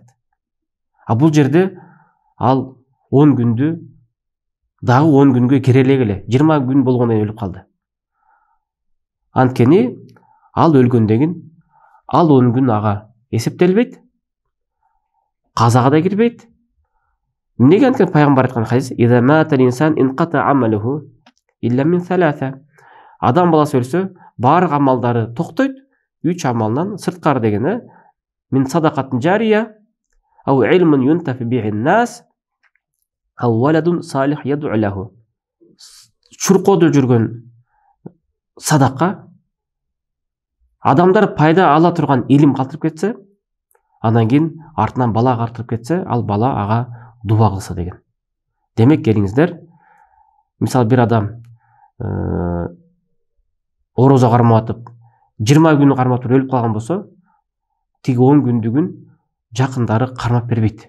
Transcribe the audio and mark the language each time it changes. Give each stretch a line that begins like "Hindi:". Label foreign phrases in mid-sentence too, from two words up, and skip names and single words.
Kyrgyz: Бул жерде ал 10 күндү дагы 10 күнгө кирелек эле, 20 күн болгондон кийин өлүп калды. Анткени ал өлгөндөн кийин ал 10 күн ага эсептелбейт, казага да кирбейт. Неге? Анткени пайгамбар айткан хадис:
Arabic: "إذا مات الإنسان انقطع عمله إلا من ثلاثة."
Kyrgyz: Адам баласы өлсө, баардык амалдары токтойт, 3 амалдан сырткары деген,
Arabic: من صدقة جارية, أو علم ينتفع به الناس، أو ولد صالح يدعو له.
Kyrgyz: Чуркоодо жүргөн садака, адамдар пайда ала турган илим калтырып кетсе, андан кийин артынан бала калтырып кетсе, ал бала ага дуа кылса деген. Демек келиңиздер, мисалы бир адам орозо карматып, 20 күн карматып өлүп калган болсо, тиги 10 күндүгүн жакындары кармап бербейт.